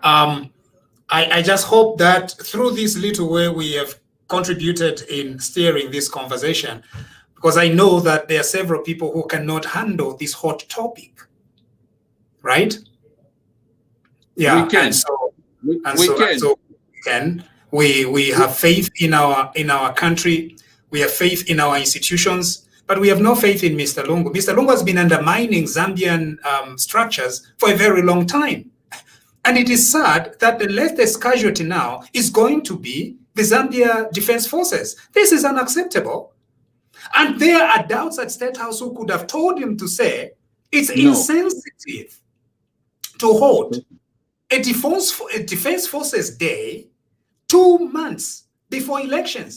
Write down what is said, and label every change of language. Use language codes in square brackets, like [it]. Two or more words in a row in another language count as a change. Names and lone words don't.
[en] I just hope that through this little way we have contributed in steering this conversation, because I know that there are several people who cannot handle this hot topic. Right? Yeah. We can. And so we can. We have faith in our country. We have faith in our institutions, but we have no faith in Mr. Lungu. Mr. Lungu has been undermining Zambian structures for a very long time. And it is sad that the latest casualty now is going to be the Zambia Defense Forces. This is unacceptable. And there are doubts at State House who could have told him to say it's insensitive to hold a Defense Forces Day 2 months before elections.